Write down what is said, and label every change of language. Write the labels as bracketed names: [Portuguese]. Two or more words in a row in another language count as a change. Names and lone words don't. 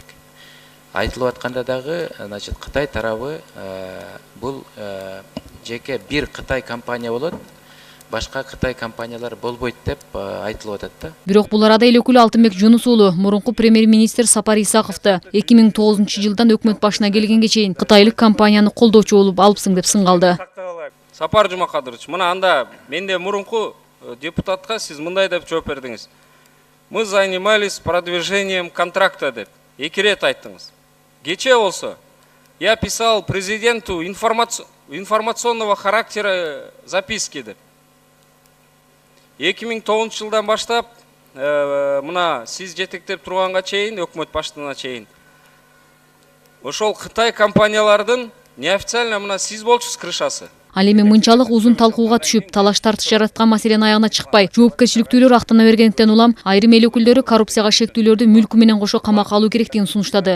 [Kyrgyz] Айтылып атканда дагы, значит, Кытай тарабы бул жеке бир Кытай компания болот, башка Кытай компаниялар болбойт деп айтылып атат да. Бирок бул арада эл өкүлү Алтынбек Жунус уулу мурунку премьер-министр Сапар Исаковду 2009-жылдан өкмөт башына келгенге чейин кытайлык компанияны колдоочу болуп алыпсың деп сынгалды. Сапар Жумакадырович, мына анда менде мурунку депутатка сиз мындай деп жооп бердиңиз. [Russian] Мы занимались продвижением контракта [Kyrgyz] деп 2 рет айттыңыз. Кече болсо [Russian] я писал президенту информационного характера записки [Kyrgyz] деп. 2009-жылдан баштап мына сиз жетектеп турганга чейин, өкмөт баштыгына чейин ошол Кытай компаниялардын неофициально мына сиз болчусуз крышасы. Ал эми мынчалык узун талкууга түшүп, талаш тартыш жараткан маселенин аягына чыкпай, жоопкерчиликтүүлөр актана бергендиктен улам айрым эл өкүлдөрү коррупцияга шектүүлөрдү мүлкү менен кошо камакка алуу керектигин сунуштады.